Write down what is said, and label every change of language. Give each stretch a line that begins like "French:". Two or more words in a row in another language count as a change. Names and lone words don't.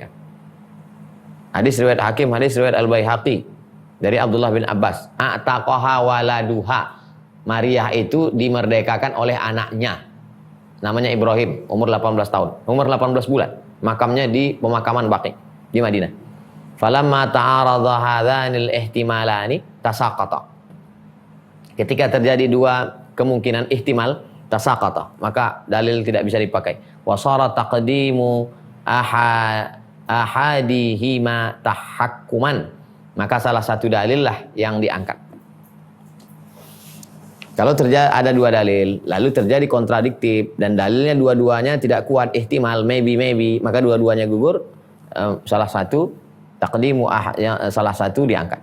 Indonesian: Hadis riwayat Hakim, hadis riwayat Al-Baihaqi dari Abdullah bin Abbas.
Arabic: أعتقها ولدها.
Indonesian: Maryah itu dimerdekakan oleh anaknya. Namanya Ibrahim, umur 18 tahun, umur 18 bulan. Makamnya di pemakaman Baqi di Madinah.
Arabic: فلما تعارض هذان الاحتمالان تساقطا.
Indonesian: Ketika terjadi dua kemungkinan ihtimal, tasaqata, maka dalil tidak bisa dipakai.
Arabic: وصار تقديم أحدهما تحكما,
Indonesian: maka salah satu dalil lah yang diangkat. Kalau terjadi ada dua dalil, lalu terjadi kontradiktif dan dalilnya dua-duanya tidak kuat, ihtimal, maybe, maka dua-duanya gugur, salah satu taqdimu salah satu diangkat.